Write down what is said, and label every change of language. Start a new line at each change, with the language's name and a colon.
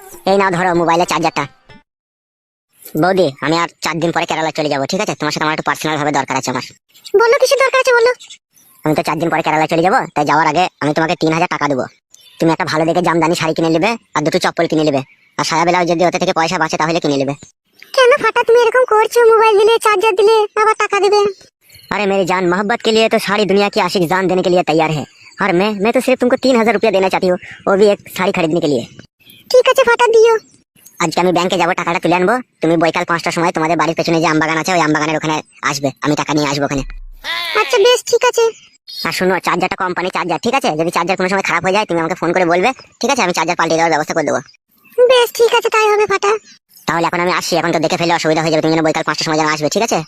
Bangla: এই নাও ধরো মোবাইলের চার্জারটা। বৌদি আমি আর 4 দিন পরে কেরালা চলে যাবো, ঠিক আছে? তোমার সাথে আমার একটু পার্সোনাল ভাবে দরকার আছে আমার। বলো কিসের দরকার আছে বলো। আমি তো 4 দিন পরে কেরালা চলে যাবো, তাই যাওয়ার আগে আমি তোমাকে 3000 টাকা দেবো। তুমি একটা ভালো দেখে জামদানি শাড়ি কিনে নেবে, আর 2টো চপ্পল কিনে নেবে, আর সায়া বেলাও যদি ওতে থেকে পয়সা বাঁচে তাহলে কিনে নেবে। কেন ফাটা তুমি এরকম করছো? মোবাইল দিলে, চার্জার দিলে, আবার টাকা দেবে।
Hindi: अरे मेरी जान, मोहब्बत के लिए तो सारी दुनिया की आशिक जान देने के लिए तैयार है, और मैं तो सिर्फ तुमको 3000 रुपया देना चाहती हूँ, वो भी एक साड़ी खरीदने के लिए।
Bangla: ঠিক আছে ফাটা দিও। আজকে আমি ব্যাংকে যাবো, টাকাটা তুলে আনবো। তুমি বৈকাল 5টার সময় তোমাদের বাড়ির পেছনে যে আমবাগান আছে ওই আমবাগানের ওখানে আসবে, আমি টাকা নিয়ে আসবো ওখানে। আচ্ছা বেশ ঠিক আছে। আর শুনো, চার্জারটা কোম্পানি চার্জার, ঠিক আছে? যদি চার্জার কোনো সময় খারাপ হয়ে যায় তুমি আমাকে ফোন করে বলবে, ঠিক আছে? আমি চার্জার পাল্টে দেওয়ার ব্যবস্থা করে দেবো। বেশ ঠিক আছে, তাই হবে ফাটা। তাহলে এখন আমি আসি, এখন তো দেখে ফেলে অসুবিধা হয়ে যাবে, তুমি যেন বৈকাল 5টার সময় যেন আসবে, ঠিক আছে?